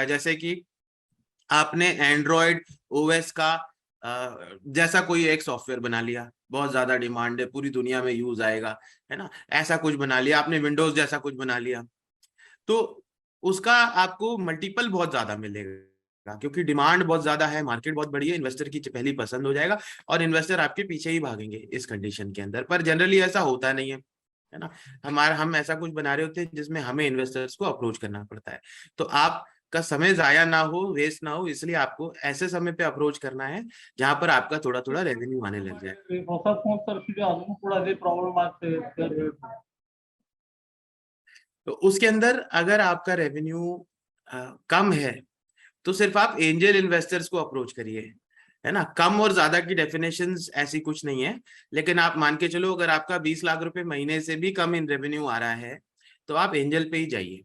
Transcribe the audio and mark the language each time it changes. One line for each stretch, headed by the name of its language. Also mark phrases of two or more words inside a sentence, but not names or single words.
Hindi: जैसे कि आपने एंड्रॉयड ओएस का जैसा कोई एक सॉफ्टवेयर बना लिया, बहुत ज्यादा डिमांड है, पूरी दुनिया में यूज आएगा, है ना, ऐसा कुछ बना लिया आपने, विंडोज जैसा कुछ बना लिया, तो उसका आपको मल्टीपल बहुत ज्यादा मिलेगा, क्योंकि डिमांड बहुत ज्यादा है, मार्केट बहुत बड़ी है, इन्वेस्टर की पहली पसंद हो जाएगा, और इन्वेस्टर आपके पीछे ही भागेंगे इस कंडीशन के अंदर। पर जनरली ऐसा होता नहीं है ना? हम ऐसा कुछ बना रहे होते हैं जिसमें हमें इन्वेस्टर्स को अप्रोच करना पड़ता है। तो आपका समय जाया ना हो, वेस्ट ना हो, इसलिए आपको ऐसे समय पे अप्रोच करना है जहां पर आपका थोड़ा थोड़ा रेवेन्यू आने लग जाए।
Kannada: ಹೊಸ ಫೋನ್ ತರಿಸಿದ್ರೆ ಅದನ್ನು ಕೂಡ ಅದೇ ಪ್ರಾಬ್ಲಮ್ ಆಗ್ತದೆ ಅಂತ ಹೇಳ್ತಾರೆ.
Hindi: तो उसके अंदर अगर आपका रेवेन्यू कम है, तो सिर्फ आप
English: angel investors
Hindi: को अप्रोच करिए, है ना? कम और ज्यादा की डेफिनेशंस ऐसी कुछ नहीं है, लेकिन आप मान के चलो, अगर आपका 20 लाख रुपए महीने से भी कम इन रेवेन्यू आ रहा है, तो आप एंजल पे ही जाइए।